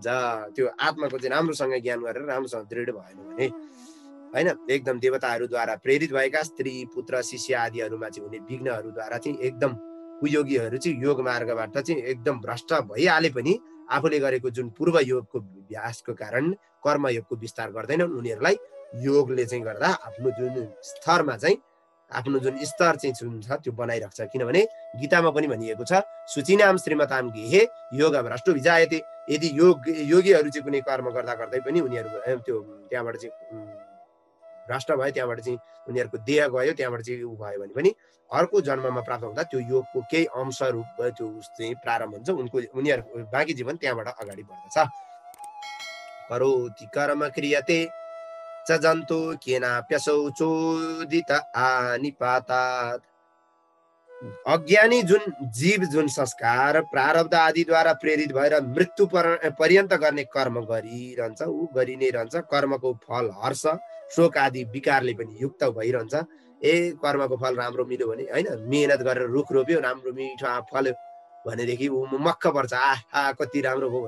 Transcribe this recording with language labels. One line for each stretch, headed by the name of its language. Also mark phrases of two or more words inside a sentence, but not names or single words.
Nepali: त्यो आत्माको चाहिँ राम्रोसँग ज्ञान गरेर राम्रोसँग दृढ भएन भने होइन, एकदम देवताहरूद्वारा प्रेरित भएका स्त्री, पुत्र, शिष्य आदिहरूमा चाहिँ हुने विघ्नहरूद्वारा चाहिँ एकदम कुयोगीहरू चाहिँ योग मार्गबाट चाहिँ एकदम भ्रष्ट भइहाले पनि आफूले गरेको जुन पूर्व योगको अभ्यासको कारण कर्मयोगको विस्तार गर्दैनन्। उनीहरूलाई योगले चाहिँ गर्दा आफ्नो जुन स्तरमा चाहिँ आफ्नो जुन स्तर चाहिँ जुन छ त्यो बनाइराख्छ। किनभने गीतामा पनि भनिएको छ
Sanskrit: शुचिनाम श्रीमताम गेहे योग भ्रष्टो विजायते।
Nepali: यदि योगीहरू चाहिँ कुनै कर्म गर्दा गर्दै पनि उनीहरू त्यो त्यहाँबाट चाहिँ भ्रष्ट भयो, त्यहाँबाट चाहिँ उनीहरूको देह गयो, त्यहाँबाट चाहिँ उ भयो भने पनि अर्को जन्ममा प्राप्त हुँदा त्यो योगको केही अंश रूप त्यो चाहिँ प्रारम्भ हुन्छ। उनीहरूको बाँकी जीवन त्यहाँबाट अगाडि बढ्दछ।
Sanskrit: करोति कर्म क्रियते च जन्तु केनाप्यसौ चोदित आनिपातात्।
Nepali: अज्ञानी जुन जीव जुन संस्कार प्रारब्ध आदिद्वारा प्रेरित भएर मृत्यु पर्यन्त गर्ने कर्म गरिरहन्छ, ऊ गरि नै रहन्छ। कर्मको फल हर्ष शोक आदि विकारले पनि युक्त भइरहन्छ। कर्मको फल राम्रो मिल्यो भने होइन, मेहनत गरेर रुख रोप्यो, राम्रो मिठो फल्यो भनेदेखि ऊ मक्ख पर्छ, आहा कति राम्रो भयो भने।